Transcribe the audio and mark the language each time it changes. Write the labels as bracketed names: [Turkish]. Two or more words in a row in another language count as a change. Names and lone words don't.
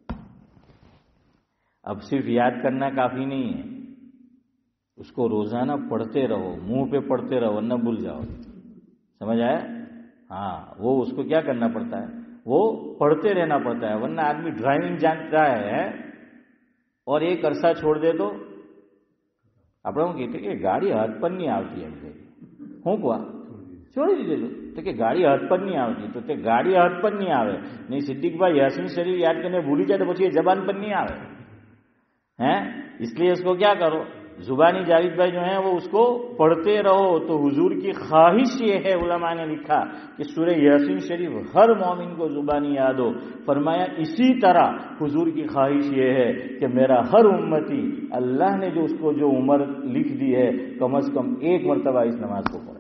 [Urdu] اب صرف یاد کرنا کافی نہیں ہے، اس کو روزانہ پڑھتے رہو، منہ پہ پڑھتے رہو ورنہ بھول جاؤ. سمجھ آیا؟ ہاں، وہ اس کو کیا کرنا پڑتا ہے؟ وہ پڑھتے رہنا پڑتا ہے. ورنہ آدمی ڈرائیونگ جانتا ہے اور ایک عرصہ چھوڑ دے تو [Gujarati] આપણે શું કહીએ કે ગાડી હાથ પર નહીં આવતી એમ કહે. શું કહું? છોડી દીધેલું તો કે ગાડી હાથ પર નહીં આવતી, તો તે ગાડી હાથ પર નહીં આવે નહીં. સિદ્દીકભાઈ યાસીન શરીફ યાદ કરીને ભૂલી જાય તો પછી એ જબાન પર નહીં આવે ہیں. [Urdu] اس لیے اس کو کیا کرو، زبانی جاوید بھائی جو ہیں وہ اس کو پڑھتے رہو. تو حضور کی خواہش یہ ہے، علماء نے لکھا کہ سورہ یاسین شریف ہر مومن کو زبانی یاد ہو. فرمایا اسی طرح حضور کی خواہش یہ ہے کہ میرا ہر امتی اللہ نے جو اس کو جو عمر لکھ دی ہے کم از کم ایک مرتبہ اس نماز کو پڑھے.